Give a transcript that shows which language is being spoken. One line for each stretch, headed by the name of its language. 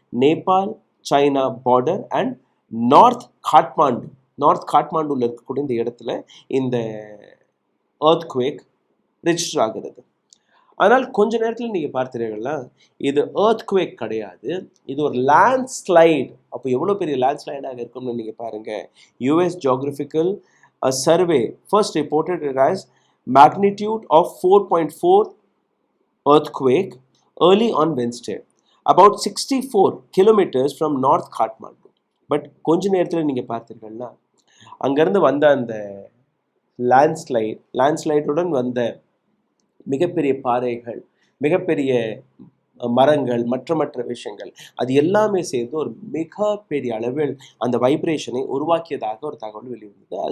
Tamil: Nepal China border and north காட்மாண்டுல இருக்கக்கூடிய இந்த இடத்துல இந்த எர்த்குவேக் ரெஜிஸ்டர் ஆகிறது. ஆனால் கொஞ்ச நேரத்தில் நீங்க பார்த்தீர்கள்னா இது எர்த்குவேக் கிடையாது, இது ஒரு லேண்ட்ஸ்லைட். அப்போ எவ்வளோ பெரிய லேண்ட்ஸ்லைடாக இருக்கும்னு நீங்க பாருங்க.
English: US Geographical Survey first reported it as magnitude of 4.4 earthquake early on Wednesday, about 64 kilometers from North Kathmandu.
Tamil: But கொஞ்ச நேரத்தில் நீங்கள் பார்த்தீர்கள்னா அங்கேருந்து வந்த அந்த லேண்ட்ஸ்லைடுடன் வந்த மிகப்பெரிய பாறைகள், மிகப்பெரிய மரங்கள், மற்ற விஷயங்கள், அது எல்லாமே சேர்ந்து ஒரு மிகப்பெரிய அளவில் அந்த வைப்ரேஷனை உருவாக்கியதாக ஒரு தகவல் வெளிவந்தது.